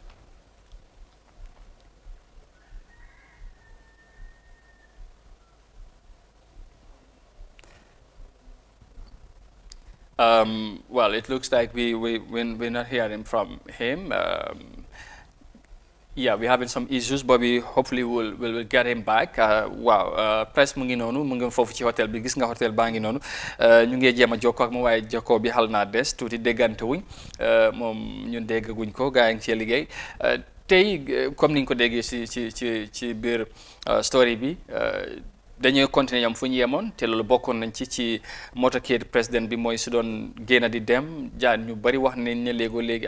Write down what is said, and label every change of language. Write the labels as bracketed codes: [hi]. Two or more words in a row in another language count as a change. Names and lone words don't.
[en] Well, it looks like we're not hearing from him. Yeah, we're having some issues, but we hopefully will get him back. [wo] Wow, press mu ngi noonu mu ngi foofu ci hotel bi, gis nga hotel baa ngi noonu ñu ngi jéem a jokkoo ak moom waaye jokkoo bi xal naa des tuuti déggante wuñ moom ñun déggaguñ ko gaa yi ngi cee liggéey tey comme niñ ko déggee ci biir story bi. dañuy continuer ñoom fu ñu yemoon te loolu bokkoon nañ ci motorcade président bi mooy su doon génn di dem jaan ñu bari wax nañ ne léegi